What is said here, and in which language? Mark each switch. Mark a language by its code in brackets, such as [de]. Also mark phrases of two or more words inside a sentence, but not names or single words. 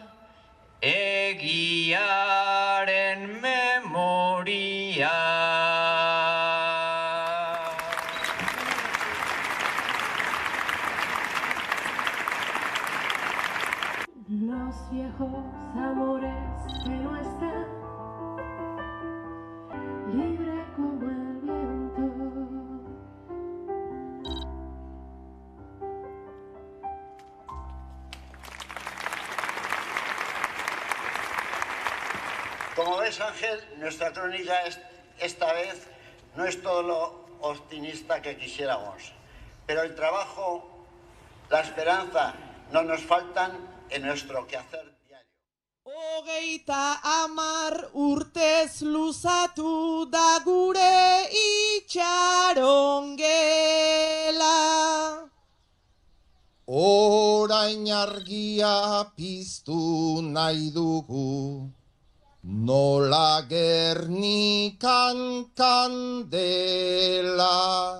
[eu] egiaren memoria. [es] Los viejos amores que no están libre como el viento. Como ves, Ángel, nuestra crónica esta vez no es todo lo optimista que quisiéramos, pero el trabajo, la esperanza no nos faltan en nuestro quehacer diario. [eu] Hogeita hamar urtez luzatu da gure itxaron gela. Orain argia piztu nahi dugu, nola Gernikan kandela.